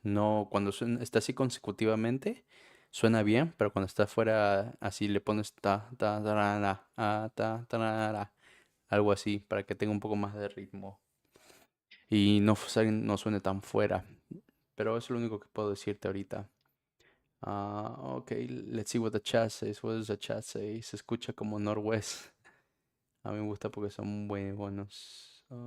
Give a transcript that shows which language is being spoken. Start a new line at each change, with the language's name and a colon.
Spanish: No, cuando está así consecutivamente, suena bien, pero cuando está fuera, así le pones ta, ta, tarara, ta, tarara, algo así, para que tenga un poco más de ritmo y no suene tan fuera. Pero eso es lo único que puedo decirte ahorita.
English: Okay, let's see what the chat says. What does the chat say?
Spanish: Se escucha como Norwest. A mí me gusta porque son buenos.